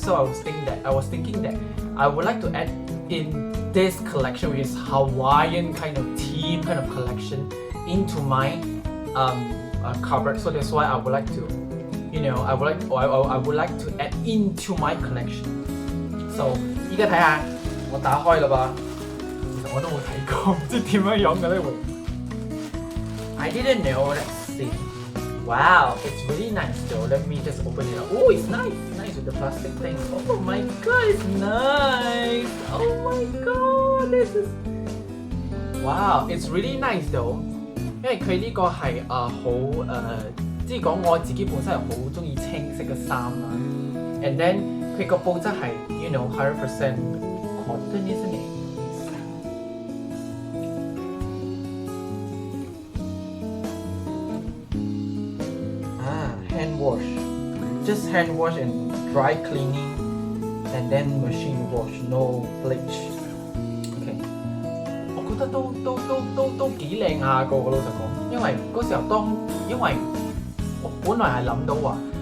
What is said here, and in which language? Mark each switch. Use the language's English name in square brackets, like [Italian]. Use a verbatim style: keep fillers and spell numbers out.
[English] So I was thinking that I was thinking that I would like to add in this collection, which is Hawaiian kind of theme kind of collection, into my um, uh, cupboard. So that's why I would like to, you know, I would like or I, I would like to add into my collection. [Cantonese] So 依家睇下，我打開啦噃。其實我都冇睇過，唔知點樣樣嘅呢回。 [English] I didn't know. Let's see. Wow, it's really nice though. Let me just open it up. Oh, it's nice. Nice with the plastic thing. Oh my god, it's nice. Oh my god, this is. Wow, it's really nice though. [Cantonese] 因為佢呢個係啊好誒，即係講我自己本身係好中意青色嘅衫啦。 [English] And then. [Cantonese] 佢個布質係 [English] ，you know， hundred percent cotton isn't it？ Ah, hand wash, just hand wash and dry cleaning, and then machine wash, no bleach. [Cantonese] Okay， 我覺得都都都都都幾靚下個，老實講，因為嗰時候當因為我本來係諗到話。